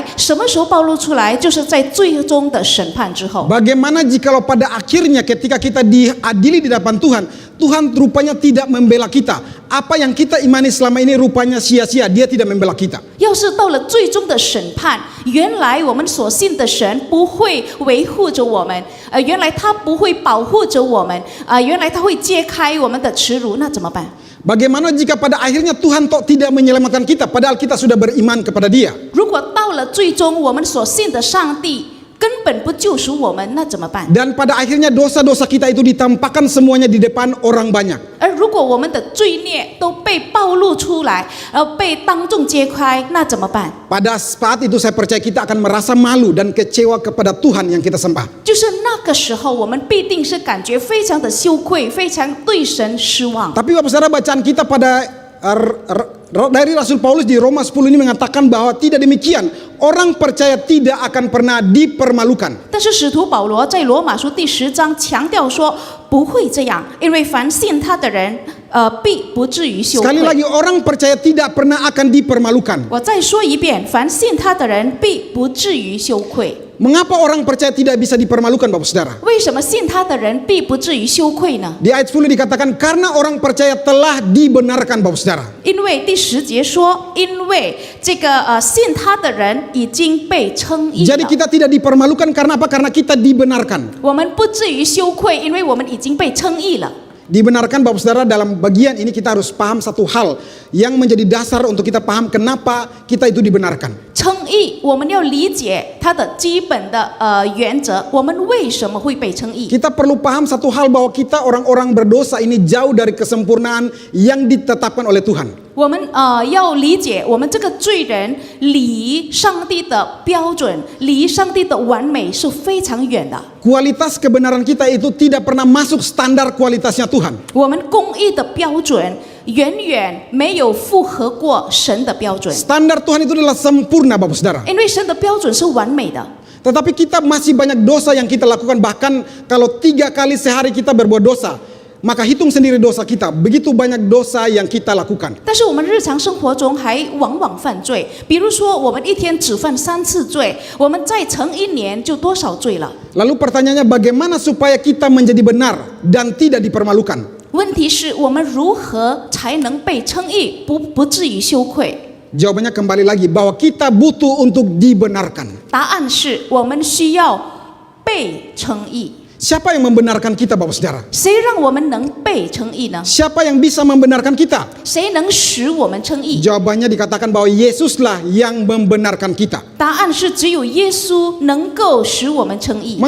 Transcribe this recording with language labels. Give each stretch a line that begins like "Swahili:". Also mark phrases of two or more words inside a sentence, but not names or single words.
Chinese: 什么时候暴露出来？就是在最终的审判之后。
Indonesian: Bagaimana jikalau pada akhirnya ketika kita diadili di depan Tuhan, Tuhan rupanya tidak membela kita. Apa yang kita imani selama ini rupanya sia-sia, dia tidak membela kita.
Chinese: 要是到了最终的审判，原来我们所信的神不会维护着我们，原来他不会保护着我们，原来他会揭开我们的耻辱，那怎么办？
Indonesian: Bagaimana jika pada akhirnya Tuhan tidak menyelamatkan kita, padahal kita sudah beriman kepada Dia?
Chinese: 如果到了最终我们所信的上帝根本不救赎我们，那怎么办？
Indonesian: Dan pada akhirnya dosa-dosa kita itu ditampakkan semuanya di depan orang banyak.
Chinese: 而如果我们的罪孽都被暴露出来，然后被当众揭开，那怎么办？
Indonesian: Pada saat itu saya percaya kita akan merasa malu dan kecewa kepada Tuhan yang kita sembah.
Chinese: 就是那个时候，我们必定是感觉非常的羞愧，非常对神失望。
Indonesian: Tapi Bapak Saudara, bacaan kita pada dari Rasul Paulus di Roma 10 ini mengatakan bahwa tidak demikian. Orang percaya tidak akan pernah dipermalukan.
Chinese: 但是使徒保罗在罗马书第10章强调说，不会这样，因为凡信他的人，必不至于羞
Indonesian: Sekali
Chinese: 愧。
Indonesian: lagi, orang percaya tidak pernah akan dipermalukan.
Chinese: 我再说一遍，凡信他的人，必不至于羞愧。
Indonesian: Mengapa orang percaya tidak bisa dipermalukan, Bapak Saudara?
Chinese: 为什么信他的人必不至于羞愧呢？
Indonesian: Di ayat 10 dikatakan karena orang percaya telah dibenarkan, Bapak Saudara.
Chinese: 因为第10节说，因为这个信他的人已经被称义
Indonesian: Jadi
Chinese: 了。
Indonesian: kita tidak dipermalukan karena apa? Karena kita dibenarkan.
Chinese: 我们不至于羞愧，因为我们已经被称义了。
Indonesian: Dibenarkan, Bapak Saudara, dalam bagian ini kita harus paham satu hal yang menjadi dasar untuk kita paham kenapa kita itu dibenarkan.
Chinese: 称义，我们要理解它的基本的原则，我们为什么会被称义？
Indonesian: Kita perlu paham satu hal bahwa kita orang-orang berdosa ini jauh dari kesempurnaan yang ditetapkan oleh Tuhan.
Chinese: 我们要理解，我们这个罪人离上帝的标准、离上帝的完美是非常远的。
Indonesian: Kualitas kebenaran kita itu tidak pernah masuk standar kualitasnya Tuhan.
Chinese: 我们公义的标准远远没有符合过神的标准，
Indonesian: Standar Tuhan itu adalah sempurna, Bapak Saudara.
Chinese: 因为神的标准是完美的。
Indonesian: Tetapi kita masih banyak dosa yang kita lakukan. Bahkan kalau 3 kali sehari kita berbuat dosa, maka hitung sendiri dosa kita. Begitu banyak dosa yang kita lakukan.
Chinese: 但是我们日常生活中还往往犯罪，比如说我们一天只犯3次罪，我们再乘1年就多少罪了？
Indonesian: Lalu pertanyaannya bagaimana supaya kita menjadi benar dan tidak dipermalukan?
Chinese: 问题是我们如何才能被称义，不至于羞愧？
Indonesian: Jawabannya kembali lagi bahwa kita butuh untuk dibenarkan.
Chinese: 答案是我们需要被称义。
Indonesian: Siapa yang membenarkan kita, Bapak Saudara?
Chinese: 谁让我们能被称义呢？
Indonesian: Siapa yang bisa membenarkan kita?
Chinese: 谁能使我们称义？
Indonesian: Jawabannya dikatakan bahwa Yesuslah yang membenarkan kita.
Chinese: 答案是只有耶稣能够使我们称义。